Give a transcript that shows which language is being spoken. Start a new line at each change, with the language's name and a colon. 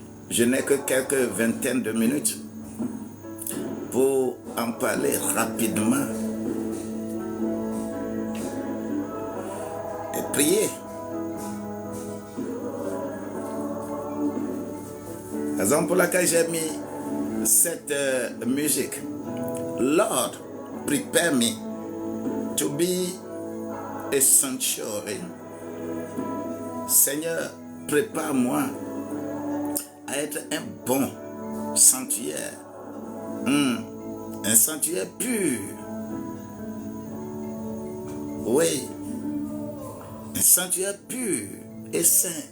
French: Je n'ai que quelques vingtaines de minutes pour en parler rapidement et prier. La raison pour laquelle j'ai mis cette musique.
English: Lord, prepare me to be a sanctuary.
French: Seigneur, prépare-moi à être un bon sanctuaire. Un sanctuaire pur. Oui. Un sanctuaire pur et saint.